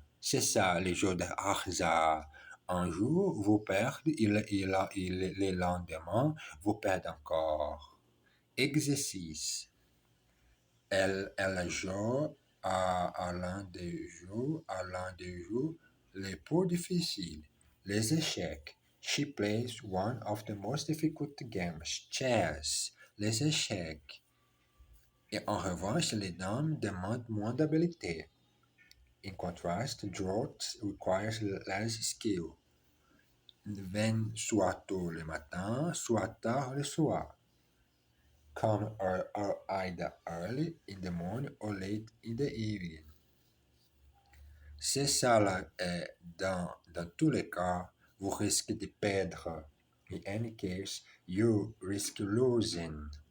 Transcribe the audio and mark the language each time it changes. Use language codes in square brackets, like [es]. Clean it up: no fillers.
[fr] C'est ça, les jeux de hasard. Un jour, vous perdez, le lendemain, vous perdez encore. Exercice. Elle joue à l'un des jeux les plus difficiles, les échecs. [en] She plays one of the most difficult games, chess, [fr] les échecs. Et en revanche, les dames demandent moins d'habileté. [en] In contrast, drought requires less skill. [fr] Viennent soit tôt le matin, soit tard le soir. [en] Come either early in the morning or late in the evening. [fr] C'est ça là, dans tous les cas, vous risquez de perdre. [en] In any case, you risk losing.